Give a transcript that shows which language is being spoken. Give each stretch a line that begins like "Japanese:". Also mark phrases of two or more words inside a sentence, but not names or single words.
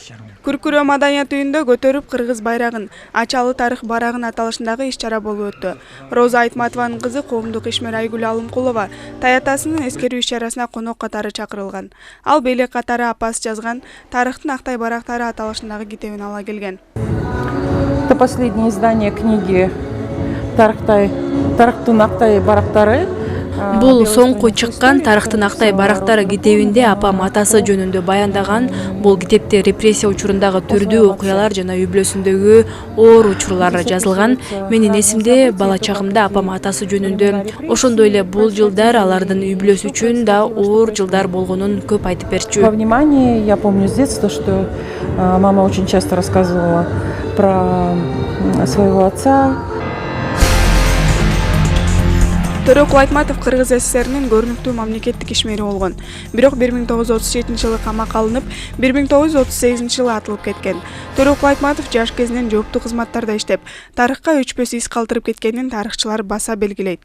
Kyrgyz: Күркүрө маданият үйүндө көтөрүп кыргыз байрагын, ачалы тарых барагын аталышындагы иш-чара болуп өттү. Роза Айтматованын кызы коомдук ишмер Айгүл Алымкулова таятасынын эскерүү иш-чарасына конок катары чакырылган. Ал белек катары апасы жазган тарыхтын актай барактары аталышындагы китебин ала келген.
Russian: Это последнее издание книги «Тарыхтын актай барактары».
Kyrgyz: Бул соңку чыккан «Тарыхтын актай барактары» китебинде апам атасы жөнүндө баяндаган. Бул китепте репрессия учурундагы түрдүү окуялар жана үй бүлөсүндөгү оор учурлар жазылган. Менин эсимде бала чагымда апам атасы жөнүндө, ошондой эле бул жылдар алардын үй бүлөсү үчүн да оор жылдар болгонун көп айтып берчү.
Russian: Во внимание, я помню с детства, что мама очень часто рассказывала про своего отца.
Kyrgyz: Төрөкул Айтматов Кыргыз СССРнин көрүнүктүү мамлекеттик ишмери болгон. Бирок 1937-жылы камакка алынып, 1938-жылы атылып кеткен. Төрөкул Айтматов жаш кезинен жооптуу кызматтарда иштеп, тарыхка өчпөс из калтырып кеткенин тарыхчылар баса белгилейт.